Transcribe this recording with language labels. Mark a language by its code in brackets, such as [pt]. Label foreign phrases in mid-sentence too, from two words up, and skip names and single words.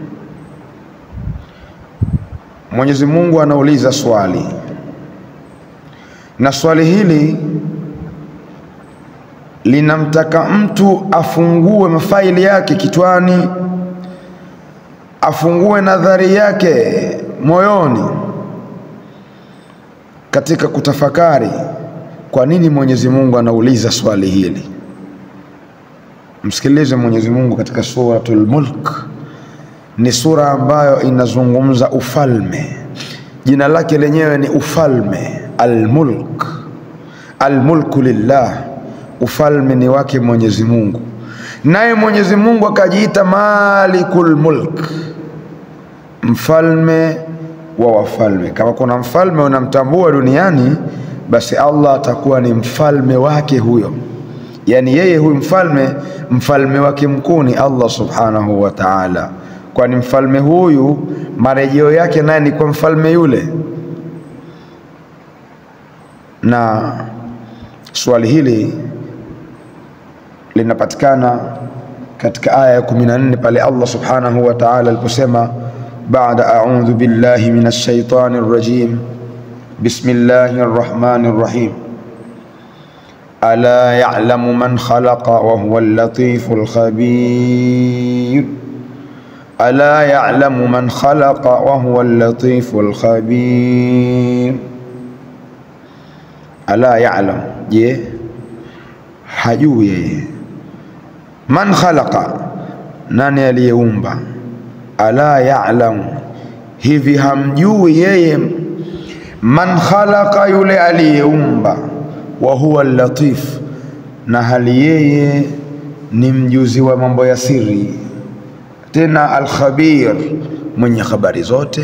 [sw] Mwenyezi Mungu anauliza swali, na swali hili linamtaka mtu afungue mafaili yake kitwani, afungue nadhari yake moyoni katika kutafakari kwa nini Mwenyezi Mungu anauliza swali hili. Msikilize Mwenyezi Mungu katika suratul Mulk. Ni sura ambayo inazungumza ufalme. Jina lake lenyewe ni ufalme, al-Mulk. [ar] الملك لله, [sw] ufalme ni wake Mwenyezi Mungu. Naye Mwenyezi Mungu akajiita [ar] مالك الملك, [sw] mfalme wa wafalme. Kama kuna mfalme unamtambua duniani, basi Allah atakuwa ni mfalme wake huyo. Yani yeye huyu mfalme wake mkuu ni Allah [ar] سبحانه وتعالى, [sw] kwani mfalme huyu marejeo yake naye ni kwa mfalme yule. Na swali hili linapatikana katika aya ya 14 pale Allah [ar] سبحانه وتعالى [sw] aliposema, baada [ar] أعوذ بالله من الشيطان الرجيم بسم الله الرحمن الرحيم, ألا يعلم من خلق وهو اللطيف الخبير. ألا يعلم من خلق وهو اللطيف الخبير. ألا يعلم، [sw] je hajui yeye, [ar] من خلق, [sw] nani aliyeumba, [ar] ألا يعلم, [sw] hivi hamjui yeye, [ar] من خلق, [sw] yule aliyeumba, [ar] وهو اللطيف, [sw] na hali yeye ni mjuzi wa mambo ya siri, tena al-khabir, mwenye habari zote.